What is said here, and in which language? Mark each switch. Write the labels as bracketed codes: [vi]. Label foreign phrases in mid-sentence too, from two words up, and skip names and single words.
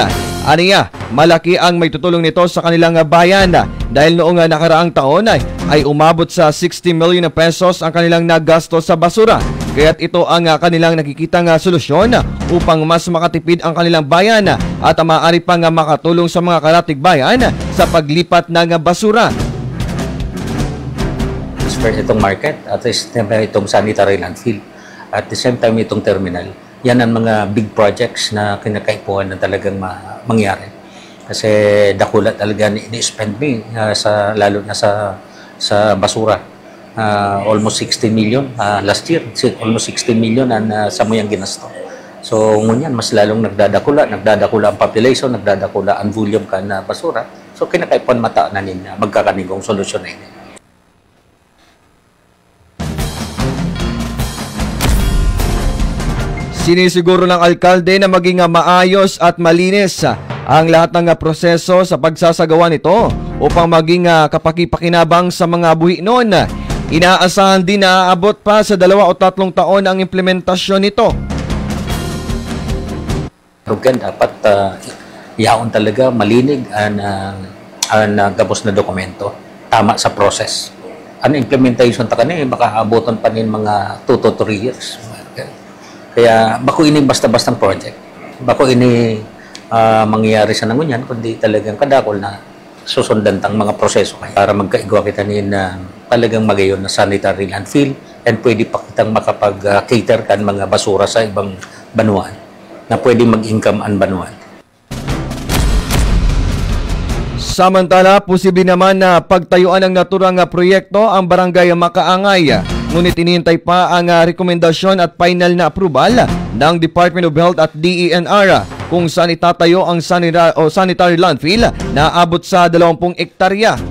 [tl] Aniya, malaki ang may tutulong nito sa kanilang bayan dahil noong nakaraang taon ay umabot sa 60 million pesos ang kanilang nagasto sa basura. Kaya't ito ang kanilang nakikitang solusyon upang mas makatipid ang kanilang bayan at maaari pang makatulong sa mga karatig bayan sa paglipat ng basura. [en] First itong market at the same time itong sanitary landfill at the same time itong terminal. [bik] Yan ang mga [en] big projects [bik] na kinakaipuan na talagang mangyari. Kasi dakula talaga ni-spend me lalo na sa basura. [en] Almost 60 million last year. [bik] Almost 60 million ang sa muyang ginasto. So ngunyan mas lalong nagdadakula ang population, nagdadakula ang volume ka na basura. So kinakaipuan mata na nin magkakanigong solusyon na ini. [tl] Sinisiguro ng alkalde na maging maayos at malinis ang lahat ng proseso sa pagsasagawa nito upang maging kapakipakinabang sa mga buhi noon. Inaasahan din na aabot pa sa 2 o 3 taon ang implementasyon nito. [bik] Dapat yaon talaga malinig ang gabos na dokumento tama sa process. Ang implementation ta kanina baka abuton pa nin mga 2 to 3 years. Kaya bako ini basta-bastang project. Bako ini mangyayari sa nangunyan kundi talagang kadakol na susundan tang mga proseso para magkaigwa kita na talagang magayon na [en] sanitary landfill and [bik] pwede pa kitang makapag-cater kan mga basura sa ibang banuan na pwede mag-income ang banuan. [tl] Samantala, posible naman na pagtayuan ng naturang proyekto ang Barangay Makaangay. Ngunit inihintay pa ang rekomendasyon at final na approval ng Department of Health at DENR kung saan itatayo ang sanitary landfill na abot sa 20 ektarya.